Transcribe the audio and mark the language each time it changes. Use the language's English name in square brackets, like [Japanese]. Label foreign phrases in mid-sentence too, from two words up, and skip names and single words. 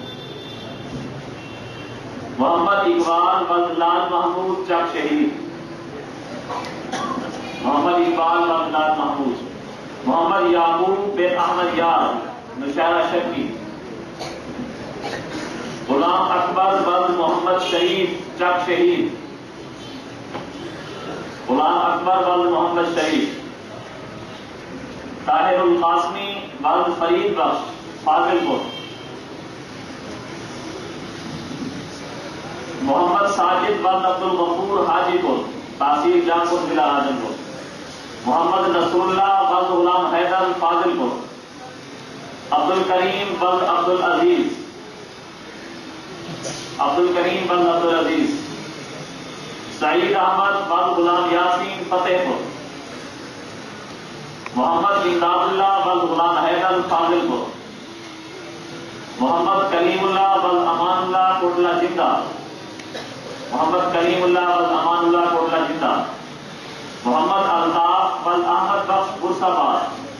[Urdu] محمد اقبال بل لال محمود چک شہید، محمد اقبال بل لال محمود، محمد یعقوب بن احمد یار مشاعرہ شرکی، غلام اکبر بل محمد شریف چک شہید، غلام اکبر بل محمد شریف، طاہر القاسمی بل فرید بخش فاضل پور، محمد ساجد بل عبد الغفور حاجی پور تحصیل جانپور ضلع راجن پور، محمد نصر اللہ بل غلام حیدر فاضل پور، عبد الکریم بل عبد العزیز، عبد الکریم بل عبد العزیز، سعید احمد بل غلام یاسین فتح پور، محمد امداد اللہ بل غلام حیدر فاضل پور، محمد کلیم اللہ بل امان اللہ کوٹلہ جندہ، محمد کلیم اللہ بل امان اللہ کوٹلہ جندہ، محمد الطاف بل احمد بخش برساباد،